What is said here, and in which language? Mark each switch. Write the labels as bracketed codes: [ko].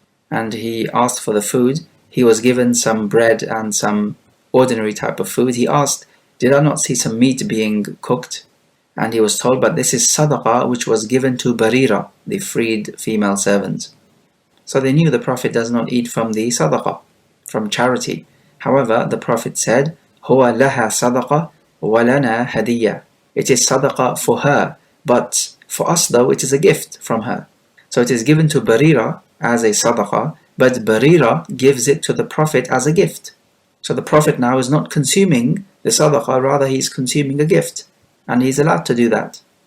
[en] And he asked for the food. He was given some bread and some ordinary type of food. He asked, did I not see some meat being cooked? And he was told, but this is sadaqah which was given to Barira, the freed female servant. So they knew the Prophet does not eat from the sadaqah, from charity. However, the Prophet said, [ar] هُوَ لَهَا صَدَقَةٌ وَلَنَا هَدِيَّةٌ. [en] It is sadaqah for her, but for us though it is a gift from her. So it is given to Barira as a sadaqah, but Barira gives it to the Prophet as a gift. So the Prophet now is not consuming the sadaqah, rather he is consuming a gift, and he is allowed to do that.